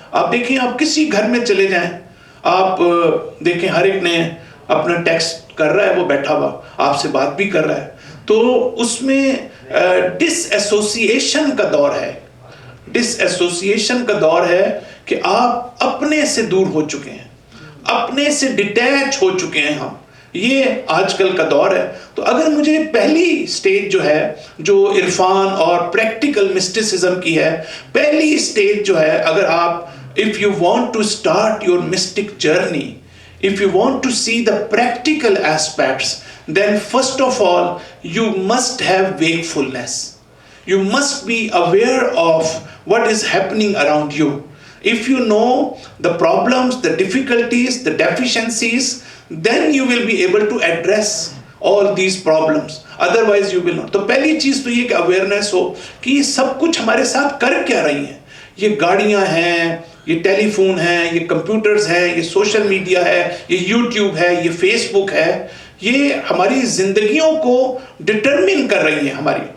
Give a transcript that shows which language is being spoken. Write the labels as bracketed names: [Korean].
[Urdu] آپ دیکھیں, آپ کسی گھر میں چلے جائیں, آپ دیکھیں ہر ایک نے اپنا ٹیکسٹ کر رہا ہے, وہ بیٹھا ہوا آپ سے بات بھی کر رہا ہے. تو اس میں ڈس ایسوسیشن کا دور ہے, ڈس ایسوسیشن کا دور ہے کہ آپ اپنے سے دور ہو چکے ہیں, اپنے سے ڈیٹیچ ہو چکے ہیں ہم. یہ آج کل کا دور ہے. تو اگر مجھے پہلی سٹیج جو ہے جو عرفان اور پریکٹیکل مسٹیسزم کی ہے, پہلی سٹیج جو ہے, اگر آپ [English] if you want to start your mystic journey, if you want to see the practical aspects, then first of all you must have wakefulness. You must be aware of what is happening around you. If you know the problems, the difficulties, the deficiencies, then you will be able to address all these problems. Otherwise you will not. [Urdu] تو پہلی چیز تو یہ کہ awareness ہو کہ یہ سب کچھ ہمارے ساتھ کر کیا رہی ہیں. یہ گاڑیاں ہیں, یہ ٹیلی فون ہیں, یہ کمپیوٹرز ہیں, یہ سوشل میڈیا ہے, یہ یوٹیوب ہے, یہ فیس بک ہے, یہ ہماری زندگیوں کو ڈٹرمن کر رہی ہیں, ہماری